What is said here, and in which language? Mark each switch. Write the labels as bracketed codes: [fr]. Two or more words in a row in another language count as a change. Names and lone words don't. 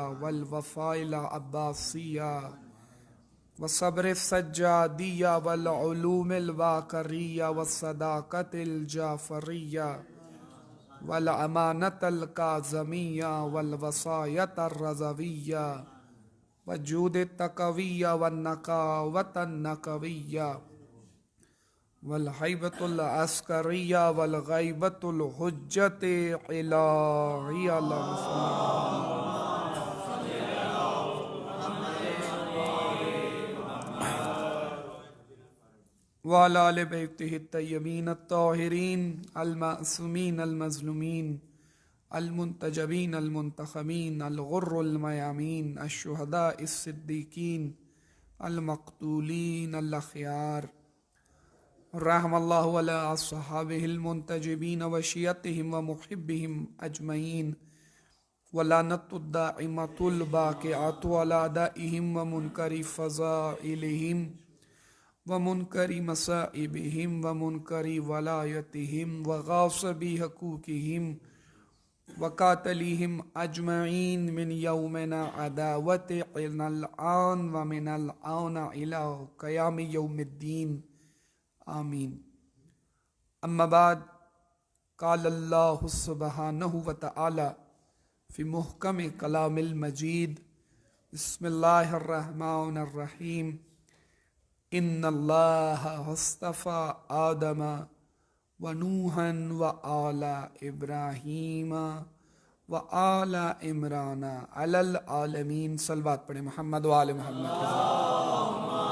[ar] والوفاء العباسیہ والصبر السجادیہ والعلوم الواقریہ والصداقۃ الجعفریہ والامانۃ الکاظمیہ والوصایۃ الرضویہ وجود التقویہ والنقاوۃ النقویہ والہیبۃ العسکریہ والغیبۃ الحجۃ الہیہ۔ اللہم صل وعلی آل بیتہ الطیبین الطاہرین المعصومین المظلومین المنتجبین المنتخبین الغر المیامین الشہداء الصدیقین المقتولین الاخیار، رحم اللہ علی اصحابہ المنتجبین وشیعتہم ومحبہم اجمعین، ولعنۃ الدائمۃ الباقیۃ علی اعدائہم ومنکر فضائلہم ومنکر مصائبہم ومنکر ولایتہم وغاصبی حقوقہم وقاتلیہم اجمعین من یومنا عداوتنا الآن ومن الآن الی قیام یوم الدین، آمین۔ اما بعد، قال اللہ سبحانہ وتعالی فی محکم کلام المجید، بسم اللہ الرحمن الرحیم۔ ان اللہ اصطفى آدم ونوحا وآل ابراہیم وآل عمران علی العالمین۔ [ur] صلوات پڑھیں [ar] محمد وآل محمد۔